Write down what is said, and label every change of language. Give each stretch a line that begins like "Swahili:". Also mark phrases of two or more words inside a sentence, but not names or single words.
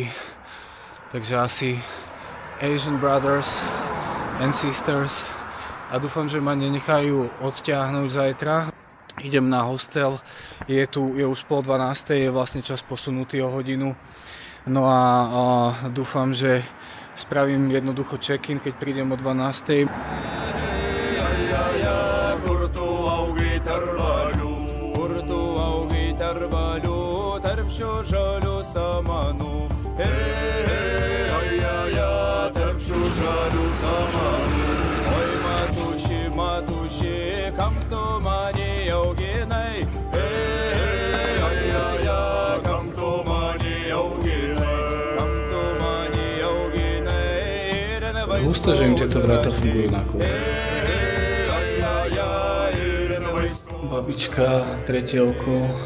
Slovak: Takže asi
English: Asian Brothers and Sisters
Slovak: a dúfam, že ma nenechajú odtiahnuť zajtra. Idem na hostel, je už 11:30, je vlastne čas posunutý o hodinu. No a dúfam, že spravím jednoducho check-in, keď prídem o 12:00.
Lithuanian: Oi, motuše, kam tu mani auginai, kam tu mani auginai.
Slovak: Gusto, že im tieto vráta fungujú na kód. Babička, tretie oko.